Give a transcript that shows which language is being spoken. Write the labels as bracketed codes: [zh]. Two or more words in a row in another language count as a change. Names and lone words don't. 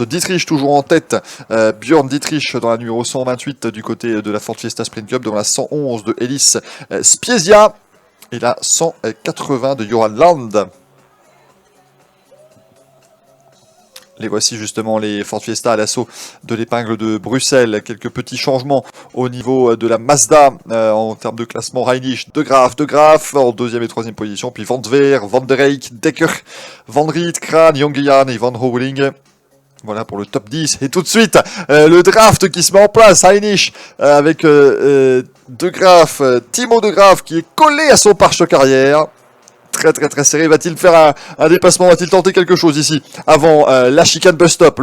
[fr] Dietrich toujours en tête, Björn Dietrich dans la numéro 128 du côté de la Ford Fiesta Sprint Cup, devant la 111 de Elis Spiesia et la 180 de Johan Land. Les voici justement les Ford Fiesta à l'assaut de l'épingle de Bruxelles. Quelques petits changements au niveau de la Mazda en termes de classement. Heinrich, De Graaf en deuxième et troisième position. Puis Van Tveer, Van der Eyck, Dekker, Van Riet, Kraan, Jongejan et Van Houweling. Voilà pour le top 10. Et tout de suite, le draft qui se met en place. Heinrich avec De Graaf, Timo De Graaf qui est collé à son pare-choc arrière. Très très très serré. Va-t-il faire un dépassement? Va-t-il tenter quelque chose ici avant la chicane bus-stop?